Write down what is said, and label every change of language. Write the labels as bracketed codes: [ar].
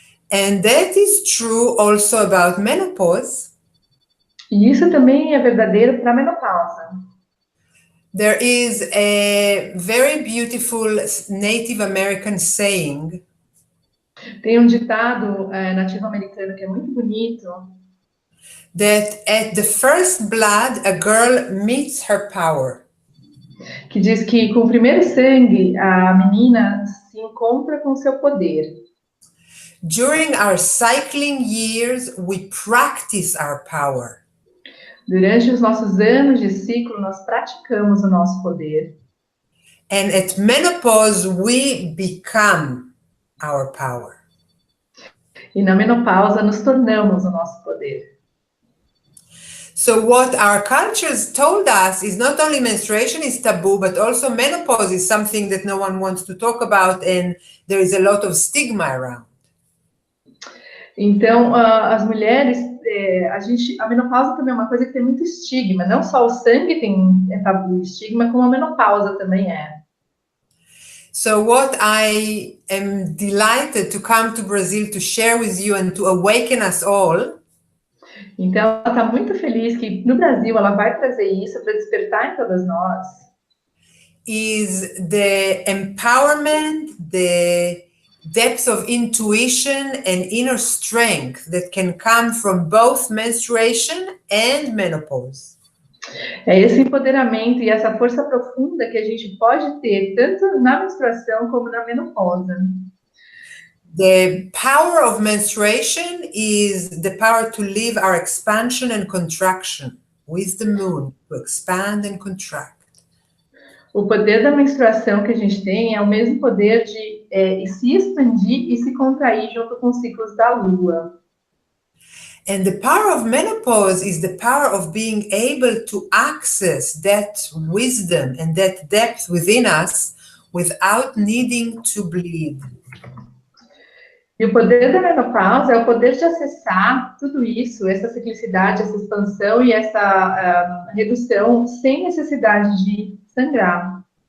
[en] And that is true also about menopause. [pt] E isso também é verdadeiro para a menopausa. [en] There is a very beautiful Native American saying. [pt] Tem um ditado nativo americano que é muito bonito. [en] That at the first blood, a girl meets her power. [pt] Que diz que com o primeiro sangue, a menina se encontra com seu poder. [en] During our cycling years, we practice our power. [pt] Durante os nossos anos de ciclo, nós praticamos o nosso poder. [en] And at menopause, we become our power. [pt] E na menopausa, nos tornamos o nosso poder. [en] So what our cultures told us is not only menstruation is taboo, but also menopause is something that no one wants to talk about, and there is a lot of stigma around. [pt] Então, as mulheres, a menopausa também é uma coisa que tem muito estigma. Não só o sangue é tabu, estigma, como a menopausa também é. [en] So what I am delighted to come to Brazil to share with you and to awaken us all. [pt] Então, ela está muito feliz que no Brasil ela vai trazer isso para despertar em todas nós. [en] Is the empowerment, the depth of intuition and inner strength that can come from both menstruation and menopause. [pt] É esse empoderamento e essa força profunda que a gente pode ter tanto na menstruação como na menopausa. [en] The power of menstruation is the power to live our expansion and contraction with the moon, to expand and contract. [pt] O poder da menstruação que a gente tem é o mesmo poder de se expandir e se contrair junto com os ciclos da lua. [en] And the power of menopause is the power of being able to access that wisdom and that depth within us without needing to bleed. [pt] E o poder da menopausa é o poder de acessar tudo isso, essa ciclicidade, essa expansão e essa redução sem necessidade de sangrar.